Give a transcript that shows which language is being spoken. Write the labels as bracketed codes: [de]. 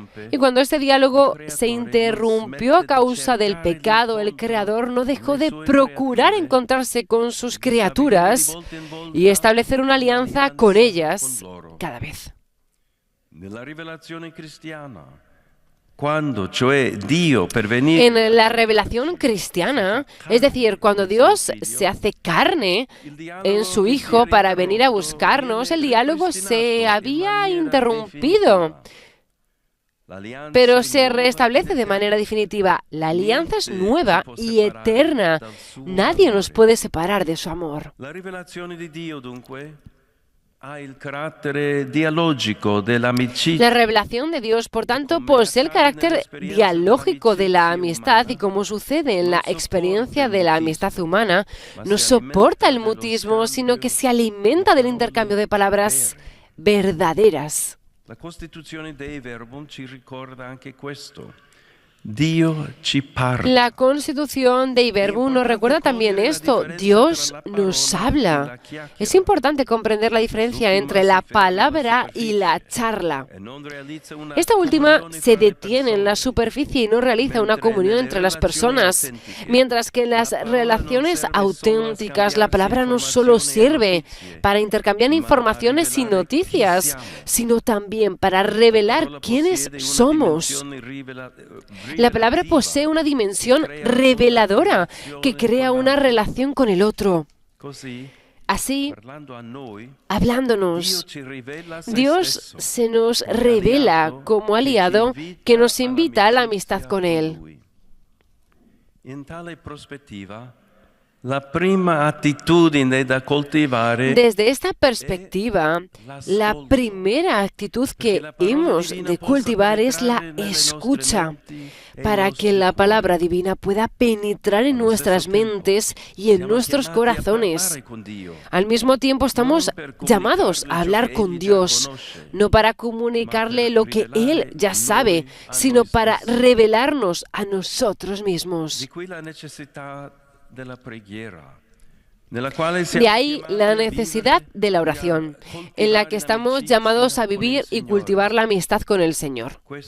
[es] Y cuando este diálogo se interrumpió a causa del pecado, el Creador no dejó de procurar encontrarse con sus criaturas y establecer una alianza con ellas cada vez. [it] Nella rivelazione cristiana, [es] cuando [it] cioè Dio per venire [es] En la revelación cristiana, es decir, cuando Dios se hace carne en su Hijo para venir a buscarnos, el diálogo se había interrumpido, pero se restablece de manera definitiva. La alianza es nueva y eterna. Nadie nos puede separar de su amor. [it] la rivelazione di Dio dunque ha il carattere dialogico dell'amicizia. [es] La revelación de Dios, por tanto, posee el carácter dialógico de la amistad y, como sucede en la experiencia de la amistad humana, no soporta el mutismo, sino que se alimenta del intercambio de palabras verdaderas. [it] La Costituzione Dei Verbum ci ricorda anche questo. Dio ci parla. [es] La Constitución de Verbum nos recuerda también esto: Dios nos habla. Es importante comprender la diferencia entre la palabra y la charla. Esta última se detiene en la superficie y no realiza una comunión entre las personas, mientras que en las relaciones auténticas la palabra no solo sirve para intercambiar informaciones y noticias, sino también para revelar quiénes somos. La palabra posee una dimensión reveladora que crea una relación con el otro. Así, hablándonos, Dios se nos revela como aliado que nos invita a la amistad con Él. [it] In tale prospettiva, la prima attitudine da coltivare [es] Desde esta perspectiva, la primera actitud que hemos de cultivar es la escucha, para que la palabra divina pueda penetrar en nuestras mentes y en nuestros corazones. Al mismo tiempo estamos llamados a hablar con Dios, no para comunicarle lo que Él ya sabe, sino para revelarnos a nosotros mismos. [it] Di qui la necessità della preghiera. [es] De ahí la necesidad de la oración, en la que estamos llamados a vivir y cultivar la amistad con el Señor.